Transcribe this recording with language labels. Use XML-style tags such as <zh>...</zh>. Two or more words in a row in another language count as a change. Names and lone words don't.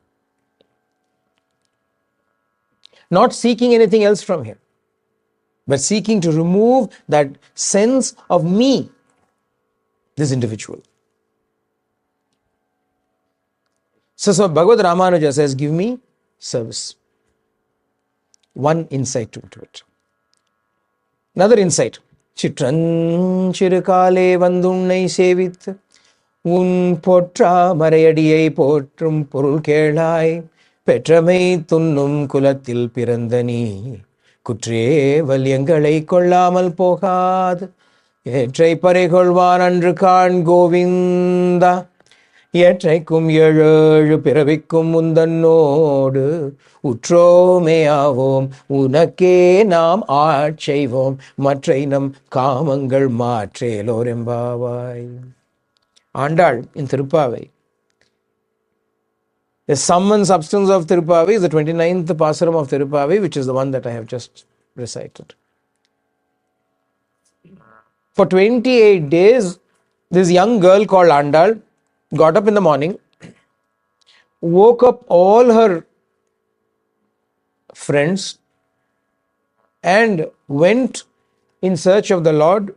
<en>Not seeking anything else from Him, but seeking to remove that sense of me, this individual. So Bhagavad Ramanuja says, give me service. One insight into it. Another insight.</en> <ta>சிற்றஞ் சிறுகாலே வந்துன்னைச் சேவித்து உன் பொற்றா மரையடியைப் போற்றும் பொருள் கேளாய் பெற்றமை துண்ணும் குலத்தில் பிறந்தனி குற்றே வலியங்களை கொள்ளாமல் போகாது ஏற்றை பறைகொள்வான் அன்று காண் கோவிந்தா ஏற்றைக்கும் ஏழு பிறவிக்கும் முந்தன்னோடு உற்றோமேயாவோம் உனக்கே நாம் ஆட்செய்வோம் மற்றை நம் காமங்கள் மாற்றேலோரெம்பாவாய்.</ta> <en>ஆண்டாள் in Tirupavai. The sum and substance of Tirupavai is the 29th Pasaram of Tirupavai, which is the one that I have just recited. For 28 days, this young girl called Andal got up in the morning, woke up all her friends, and went in search of the Lord.</en>